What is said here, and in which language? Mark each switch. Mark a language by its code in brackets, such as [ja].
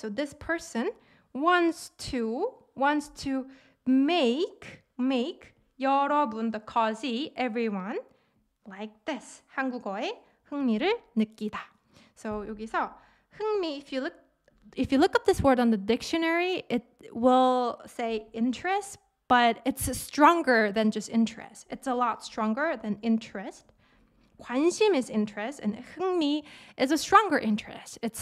[en] So this person wants to make 여러분, the causee, everyone, like this. [ko] 한국어에 흥미를 느끼다. [en] So 여기서 흥미, if you look up this word on the dictionary, it will say interest, but it's stronger than just interest. It's a lot stronger than interest. 관심 is interest, and 흥미 is a stronger interest.